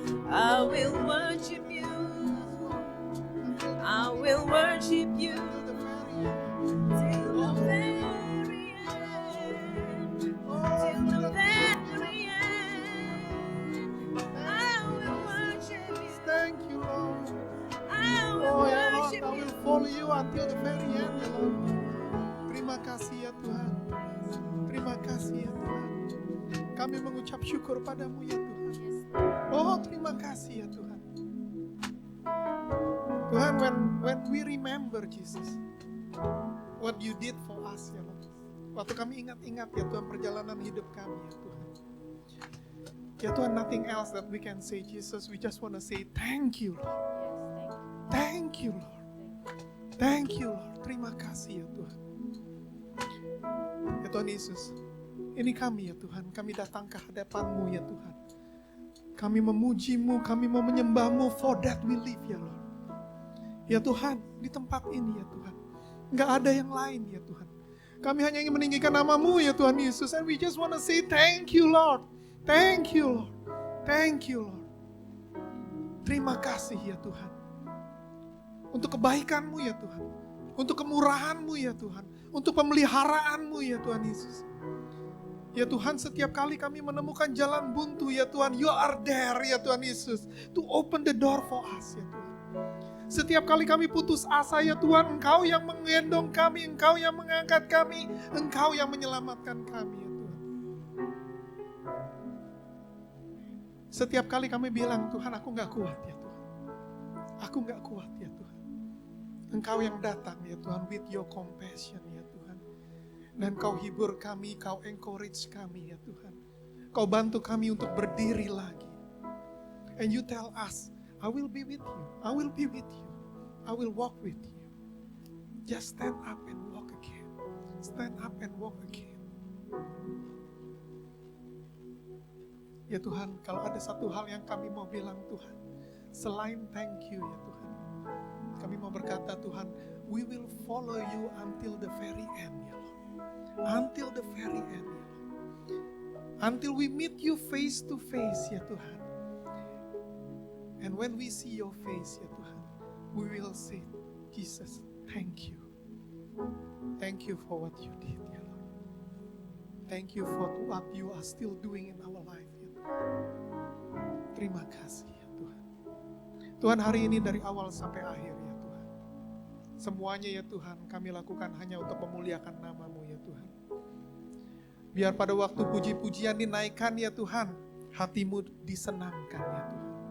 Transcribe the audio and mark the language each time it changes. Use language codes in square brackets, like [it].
[en] I will worship you. I will worship you till the very end. Till the very end. I will worship you. Thank you, Lord. I will Oh ya Lord, worship I will you. follow you until the very end, ya Lord. [id] Terima kasih ya Tuhan. Terima kasih ya Tuhan. Kami mengucap syukur padamu ya Tuhan. Oh, terima kasih ya Tuhan. [en] Tuhan, when we remember Jesus, what you did for us ya Lord. [id] Waktu kami ingat-ingat ya Tuhan perjalanan hidup kami ya Tuhan. Ya Tuhan, [en] nothing else that we can say Jesus. We just want to say thank you Lord. Thank you Lord. Thank you Lord. [id] Terima kasih ya Tuhan. Ya Tuhan Yesus, ini kami ya Tuhan. Kami datang ke hadapan-Mu ya Tuhan. Kami memuji-Mu, kami mau menyembah-Mu, [en] for that we live [id] ya Lord. Ya Tuhan, di tempat ini ya Tuhan, nggak ada yang lain ya Tuhan. Kami hanya ingin meninggikan nama-Mu ya Tuhan Yesus. [en] And we just want to say thank you Lord. Thank you Lord. Thank you Lord. [id] Terima kasih ya Tuhan. Untuk kebaikan-Mu ya Tuhan. Untuk kemurahan-Mu ya Tuhan. Untuk pemeliharaan-Mu ya Tuhan Yesus. Ya Tuhan, setiap kali kami menemukan jalan buntu ya Tuhan, [en] you are there [id] ya Tuhan Yesus, [en] to open the door for us [id] ya Tuhan. Setiap kali kami putus asa ya Tuhan, Engkau yang menggendong kami, Engkau yang mengangkat kami, Engkau yang menyelamatkan kami ya Tuhan. Setiap kali kami bilang, Tuhan aku gak kuat ya Tuhan. Aku gak kuat ya Tuhan. Engkau yang datang ya Tuhan, [en] with your compassion [id] ya Tuhan. Dan Kau hibur kami, Kau encourage kami ya Tuhan. Kau bantu kami untuk berdiri lagi. [en] And you tell us, I will be with you. I will be with you. I will walk with you. Just stand up and walk again. Stand up and walk again. [id] Ya Tuhan, kalau ada satu hal yang kami mau bilang Tuhan, selain [en] thank you [id] ya Tuhan. Kami mau berkata Tuhan, [en] we will follow you until the very end, ya Lord. Until the very end, ya Lord. Until we meet you face to face, ya Tuhan. And when we see your face, ya Tuhan, we will say, Jesus, thank you. Thank you for what you did, ya Lord. Thank you for what you are still doing in our life, ya Tuhan. [id] Terima kasih, ya Tuhan. Tuhan, hari ini dari awal sampai akhir, ya Tuhan. Semuanya, ya Tuhan, kami lakukan hanya untuk memuliakan nama-Mu, ya Tuhan. Biar pada waktu puji-pujian dinaikkan, ya Tuhan, hati-Mu disenangkan, ya Tuhan.